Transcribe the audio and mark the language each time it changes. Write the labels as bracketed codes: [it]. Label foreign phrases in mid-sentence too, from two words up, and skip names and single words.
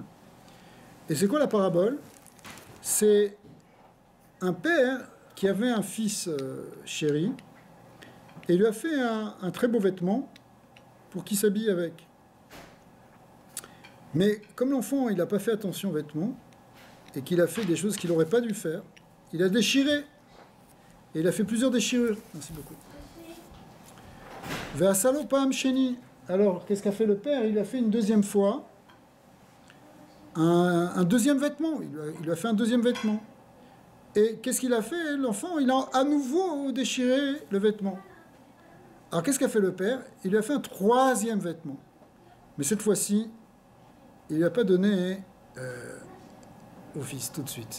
[fr] Et c'est quoi la parabole? C'est un père qui avait un fils chéri et lui a fait un très beau vêtement pour qu'il s'habille avec. Mais comme l'enfant, il n'a pas fait attention aux vêtements et qu'il a fait des choses qu'il n'aurait pas dû faire, il a déchiré. Et il a fait plusieurs déchirures. Merci beaucoup. [he] ועשה לו פעם שני. [fr] Alors, qu'est-ce qu'a fait le père? Il a fait une deuxième fois un deuxième vêtement. Il lui a fait un deuxième vêtement. Et qu'est-ce qu'il a fait? L'enfant, il a à nouveau déchiré le vêtement. Alors, qu'est-ce qu'a fait le père? Il lui a fait un troisième vêtement. Mais cette fois-ci, il ne lui a pas donné au fils tout de suite.